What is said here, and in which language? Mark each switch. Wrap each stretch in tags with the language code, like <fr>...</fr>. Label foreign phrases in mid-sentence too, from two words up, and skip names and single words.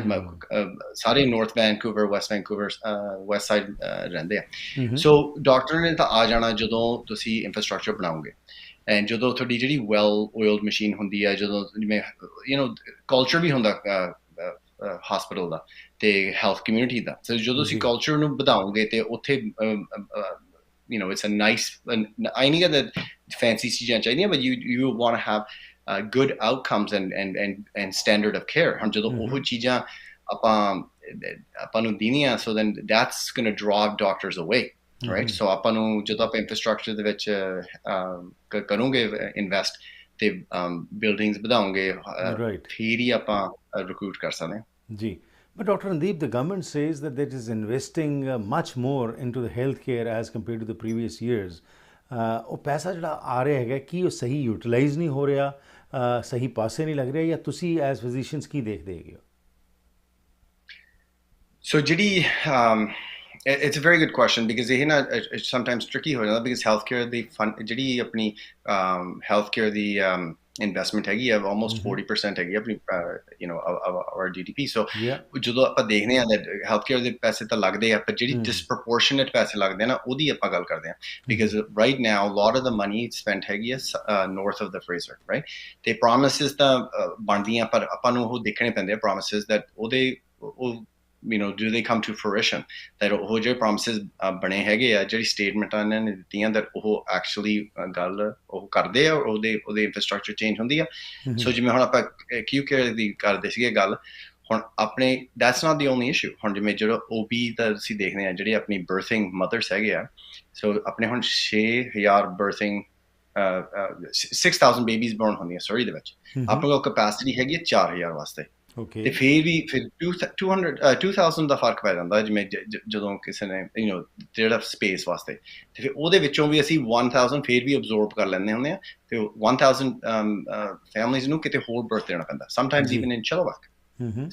<pa>ਸਾਰੇ ਨਾਰਥ ਵੈਨਕੂਵਰ, ਵੈਸਟ ਸਾਈਡ ਰਹਿੰਦੇ ਆ। ਸੋ ਡਾਕਟਰ ਨੇ ਤਾਂ ਆ ਜਾਣਾ ਜਦੋਂ ਤੁਸੀਂ ਇਨਫਰਾਸਟ੍ਰਕਚਰ ਬਣਾਓਗੇ। ਐਂਡ ਜਦੋਂ ਤੁਹਾਡੀ ਜਿਹੜੀ</pa> <en>well oiled machine</en> <pa>ਹੁੰਦੀ ਹੈ, ਜਦੋਂ ਜਿਵੇਂ ਕਲਚਰ ਵੀ ਹੁੰਦਾ ਹਸਪੀਟਲ ਦਾ ਤੇ</pa> <en>health community</en> <pa>ਦਾ। ਸੋ ਜਦੋਂ ਤੁਸੀਂ ਜੀ ਕਲਚਰ ਨੂੰ ਵਧਾਓਗੇ ਤੇ ਉੱਥੇ</pa> <en>it's a nice, I</en> <pa>ਨਹੀਂ ਕਹਿੰਦਾ fancy ਚੀਜ਼ਾਂ ਚਾਹੀਦੀਆਂ,</pa> <en>but you want to have good outcomes and standard of care।</en> <pa>ਹੁਣ ਜਦੋਂ ਉਹ ਚੀਜ਼ਾਂ ਆਪਾਂ ਨੂੰ ਦੇਣੀਆਂ,</pa> <en>so then that's going to draw doctors away, right?</en> <pa>So ਆਪਾਂ ਨੂੰ ਜਦੋਂ ਆਪਾਂ infrastructure ਦੇ ਵਿੱਚ ਕਰੋਗੇ ਇਨਵੈਸਟ ਤੇ ਬਿਲਡਿੰਗਸ ਵਧਾਓਗੇ, ਰਾਈਟ ਫਿਰ ਹੀ ਆਪਾਂ ਰਿਕਰੂਟ ਕਰ ਸਕਦੇ ਹਾਂ। Ji.</pa> <en>But Dr. Randeep, the government says that it is investing much more into the healthcare as compared to the previous years.</en> <pa>ਉਹ ਪੈਸਾ ਜਿਹੜਾ ਆ ਰਿਹਾ ਹੈਗਾ ਕੀ ਉਹ ਸਹੀ ਯੂਟਿਲਾਈਜ਼ ਨਹੀਂ ਹੋ ਰਿਹਾ, ਸਹੀ ਪਾਸੇ ਨਹੀਂ ਲੱਗ ਰਿਹਾ, ਜਾਂ ਤੁਸੀਂ</pa> <en>as physicians</en> <pa>ਕੀ ਦੇਖਦੇ ਹੈਗੇ ਹੋ?</pa> <en>So ਜਿਹੜੀ it's a very good question because</en> <pa>ਇਹ ਨਾ</pa> <en>sometimes tricky</en> <pa>ਹੋ ਜਾਂਦਾ</pa> <en>because healthcare</en> <pa>ਦੀ ਜਿਹੜੀ ਆਪਣੀ</pa> <en>healthcare</en> <pa>ਦੀ ਇਨਵੈਸਟਮੈਂਟ ਹੈਗੀ ਆ</pa> <en>almost 40%</en> <pa>ਹੈਗੀ ਆਪਣੀ</pa> <en>our GDP।</en> <pa>so ਜਦੋਂ ਆਪਾਂ ਦੇਖਦੇ ਆ</pa> <en>that healthcare</en> <pa>ਦੇ ਪੈਸੇ ਤਾਂ ਲੱਗਦੇ ਆ, ਪਰ ਜਿਹੜੀ disproportionate ਪੈਸੇ ਲੱਗਦੇ ਆ ਨਾ ਉਹਦੀ ਆਪਾਂ ਗੱਲ ਕਰਦੇ ਆ</pa> <en>because right now a lot of the money spent</en> <pa>ਹੈਗੀ ਆ</pa> <en>north of the Fraser, right?</en> <pa>ਤੇ promises ਤਾਂ ਬਣਦੀਆਂ ਪਰ ਆਪਾਂ ਨੂੰ ਉਹ ਦੇਖਣੇ ਪੈਂਦੇ ਆ</pa> <en>promises that</en> <pa>ਉਹ</pa> <en>do they come to fruition, that</en> <pa>ਉਹ ਜਿਹੜੇ promises ਬਣੇ ਹੈਗੇ ਆ, ਜਿਹੜੀ ਸਟੇਟਮੈਂਟਾਂ ਇਹਨਾਂ ਨੇ ਦਿੱਤੀਆਂ that ਉਹ actually ਗੱਲ ਉਹ ਕਰਦੇ ਆ, ਉਹਦੇ</pa> <en>infrastructure change</en> <pa>ਹੁੰਦੀ ਆ। ਸੋ ਜਿਵੇਂ ਹੁਣ ਆਪਾਂ</pa> <en>acute care</en> <pa>ਦੀ ਕਰਦੇ ਸੀਗੇ ਗੱਲ, ਹੁਣ ਆਪਣੇ</pa> <en>that's not the only issue।</en> <pa>ਹੁਣ ਜਿਵੇਂ ਜਿਹੜਾ OB ਦਾ ਅਸੀਂ ਦੇਖਦੇ ਆ, ਜਿਹੜੇ ਆਪਣੀ</pa> <en>birthing mothers</en> <pa>ਹੈਗੇ ਆ, ਸੋ ਆਪਣੇ ਹੁਣ 6,000 birthing 6,000</pa> <en>babies born</en> <pa>ਹੁੰਦੀਆਂ ਸੌਰੀ ਦੇ ਵਿੱਚ। ਆਪਣੇ ਕੋਲ ਕਪੈਸਿਟੀ ਹੈਗੀ ਹੈ 4,000 ਵਾਸਤੇ। ਤੇ ਫਿਰ ਵੀ ਫਿਰ 2000 ਦਾ ਫਰਕ ਪੈ ਜਾਂਦਾ ਜਿਵੇਂ ਜਦੋਂ ਕਿਸੇ ਨੇ ਜਿਹੜਾ ਸਪੇਸ ਵਾਸਤੇ, ਤੇ ਫਿਰ ਉਹਦੇ ਵਿੱਚੋਂ ਵੀ ਅਸੀਂ 1000 ਫਿਰ ਵੀ ਅਬਜ਼ੋਰਬ ਕਰ ਲੈਂਦੇ ਹੁੰਦੇ ਆ, ਤੇ 1000 ਫੈਮਲੀਜ਼ ਨੂੰ ਕਿਤੇ ਹੋਰ ਬਰਥ ਦੇਣਾ ਪੈਂਦਾ,</pa> <en>sometimes even in Chilliwack.</en>